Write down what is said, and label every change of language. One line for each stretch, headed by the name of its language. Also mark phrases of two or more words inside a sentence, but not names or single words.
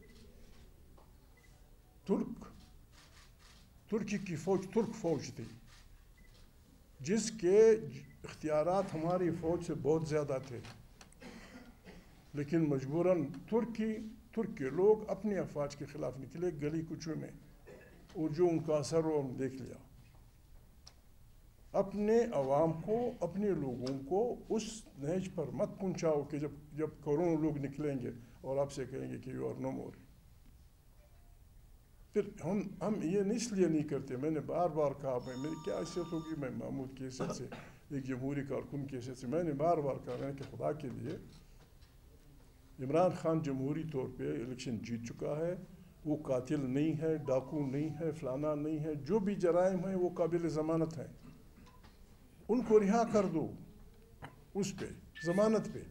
Urdu: ترکی کی فوج ترک فوج تھی جس کے اختیارات ہماری فوج سے بہت زیادہ تھے، لیکن مجبوراً ترک کے لوگ اپنے افواج کے خلاف نکلے گلی کوچوں میں، اور جو ان کا اثر وہ ہم دیکھ لیا۔ اپنے عوام کو، اپنے لوگوں کو اس نہج پر مت پہنچاؤ کہ جب کروڑوں لوگ نکلیں گے اور آپ سے کہیں گے کہ
English: you are no more.
Urdu: پھر ہم یہ اس لیے نہیں کرتے، میں نے بار بار کہا، میری کیا حیثیت ہوگی، میں محمود کی حیثیت سے، ایک جمہوری کارکن کی حیثیت سے میں نے بار بار کہا کہ خدا کے لیے عمران خان جمہوری طور پہ الیکشن جیت چکا ہے، وہ قاتل نہیں ہے، ڈاکو نہیں ہے، فلانا نہیں ہے، جو بھی جرائم ہیں وہ قابل ضمانت ہیں، ان کو رہا کر دو، اس پہ ضمانت پہ۔